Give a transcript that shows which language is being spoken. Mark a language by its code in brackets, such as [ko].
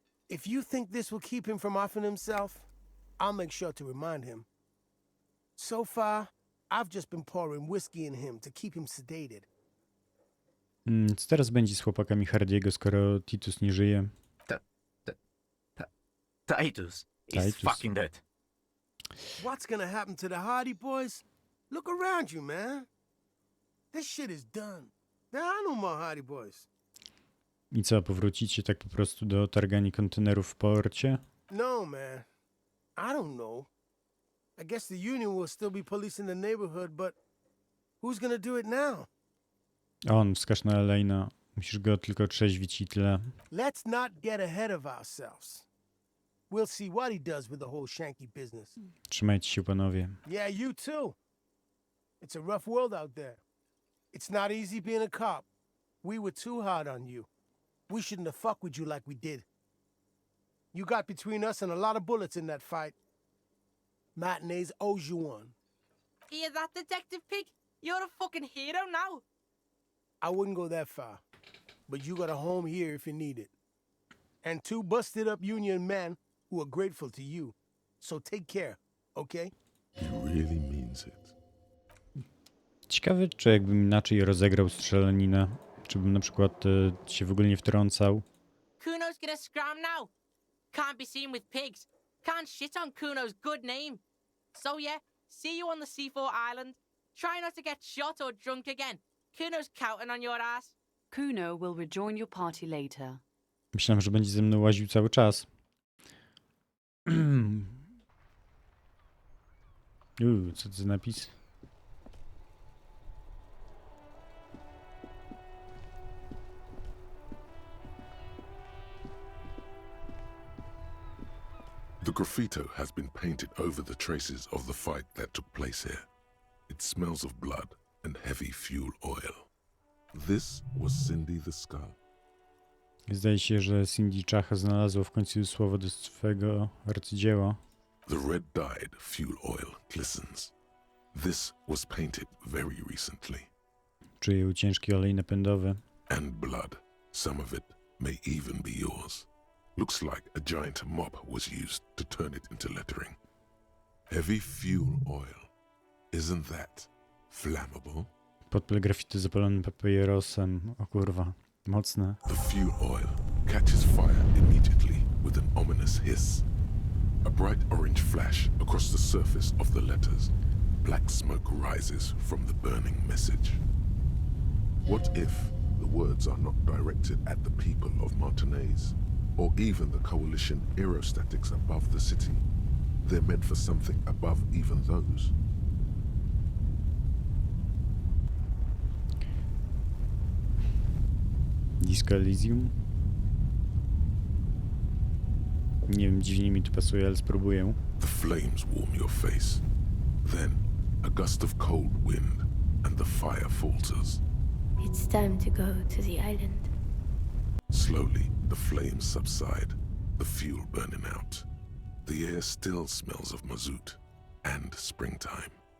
[en] If you think this will keep him from offing himself, I'll make sure to remind him. So far, I've just been pouring whiskey in him to keep him sedated. [pl] Co teraz będzie z chłopakami Hardiego, skoro Titus nie żyje? [en] Titus is Titus. fucking dead. What's gonna happen to the Hardy boys? Look around you, man. This shit is done. There are no more Hardy boys. [pl] I co, powrócicie tak po prostu do targania kontenerów w porcie? [en] No, man. I don't know. I guess the Union will still be policing the neighborhood, but who's gonna do it now? [pl] Wskaż na Elena. Musisz go tylko trzeźwić i tyle. [en] Let's not get ahead of ourselves. We'll see what he does with the whole Shanky business. [pl] Trzymajcie się, panowie. [en] Yeah, you too. It's a rough world out there. It's not easy being a cop. We were too hard on you. We shouldn't have fucked with you like we did. You got between us and a lot of bullets in that fight. Matinees owes you one. Hear that, Detective Pig? You're a fucking hero now. I wouldn't go that far, but you got a home here if you need it. And 2 busted up Union men who are grateful to you. So take care, okay? He really means it. [pl] Ciekawe, czy jakbym inaczej rozegrał strzelaninę, czy bym na przykład się w ogóle nie wtrącał. [en] Kuno's gonna scram now. Can't be seen with pigs. Can't shit on Kuno's good name. So yeah, see you on the C4 island. Try not to get shot or drunk again. Kuno's counting on your ass. Kuno will rejoin your party later. [pl] Myślałem, że będzie ze mną łaził cały czas. Co to za napis? [en] The graffito has been painted over the traces of the fight that took place here. It smells of blood and heavy fuel oil. This was Cindy the Skull. [pl] Zdaje się, że Cindy Czacha znalazła w końcu słowo do swego arcydzieła. [en] The red-dyed fuel oil glistens. This was painted very recently. [pl] Czuję ciężki olej napędowy. [en] And blood. Some of it may even be yours. Looks like a giant mop was used to turn it into lettering. Heavy fuel oil. Isn't that flammable? [pl] Podpal grafity zapalonym papierosem. O kurwa, mocne. [en] The fuel oil catches fire immediately with an ominous hiss. A bright orange flash across the surface of the letters. Black smoke rises from the burning message. What if the words are not directed at the people of Martinez, or even the coalition aerostatics above the city? They're meant for something above even those. Disco Elysium? [pl] Nie wiem, dziwnie mi to pasuje, ale spróbuję. [en] The flames warm your face. Then, a gust of cold wind, and the fire falters. It's time to go to the island. Slowly, the flames subside, the fuel burning out. The air still smells of mazout and springtime.